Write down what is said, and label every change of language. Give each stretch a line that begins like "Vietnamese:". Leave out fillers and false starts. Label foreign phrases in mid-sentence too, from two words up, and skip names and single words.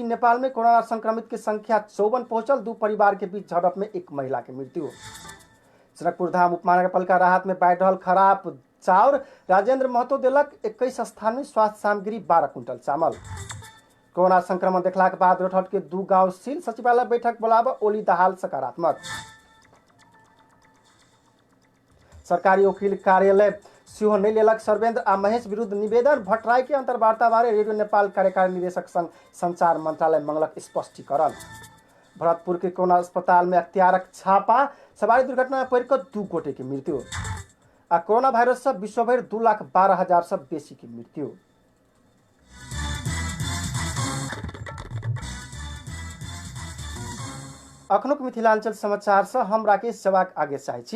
Maithili: नेपाल में कोरोना संक्रमित की संख्या 54 पहुंचल। 2 परिवार के बीच झड़प में एक महिला की मृत्यु। जनकपुर धाम उपमहानगरपालिका राहत में बाढ़ि रहल खराब चाउर। राजेंद्र महतो देलक 21 स्थान में स्वास्थ्य सामग्री 12 क्विंटल चावल। कोरोना संक्रमण देखला के बाद रौतहट के 2 गांव सील। सचिवालय बैठक बुलावा ओली दहाल सकारात्मक। सरकारी वकील कार्यालय सेहो नहीं लेलक सर्वेंद्र आ महेश विरुद्ध निवेदन। भट्टराई के अंतर्वार्ता बारे रेडियो नेपाल कार्यकारी निदेशक संघ संचार मंत्रालय मंगलक स्पष्टीकरण। भरतपुर के कोरोना अस्पताल में अख्तियारक छापा। सवारी दुर्घटना में पड़ कर 2 गोटे की मृत्यु। आ कोरोना वायरस से विश्वभर 2,12,000 से बेसी की मृत्यु। अखनुक मिथिलांचल समाचार से हम राकेश सेवाक आगे चाहे छी।